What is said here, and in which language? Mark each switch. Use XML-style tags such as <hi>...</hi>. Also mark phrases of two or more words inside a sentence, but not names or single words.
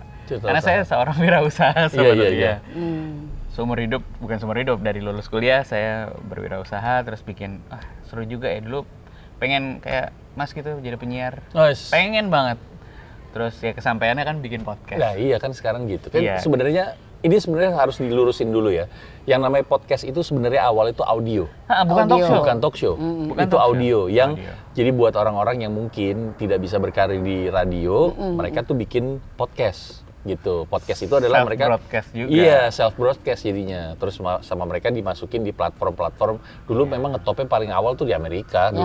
<id>Karena saya seorang wirausaha sebenarnya. Seumur hidup, bukan seumur hidup, dari lulus kuliah saya berwirausaha, terus bikin, seru juga ya dulu pengen kayak Mas gitu jadi penyiar. Pengen banget. Terus ya kesampaiannya kan bikin podcast. Nah iya kan sekarang gitu. Kan Iya. ini sebenarnya harus dilurusin dulu ya. Yang namanya podcast itu sebenarnya awal itu audio. Bukan</id> <en>talk show.</en> <id>Bukan</id> <en>talk show.</en> <id>Bukan Itu</id> <en>talk show.</en> <id>audio yang Audio. jadi buat orang-orang yang mungkin tidak bisa berkarir di radio, mereka tuh bikin podcast gitu. Podcast itu adalah mereka Self-broadcast juga. Iya,</id> <en>self broadcast</en> <id>jadinya. Terus sama mereka dimasukin di platform-platform. Dulu memang ngetopnya paling awal tuh di Amerika Yang</id>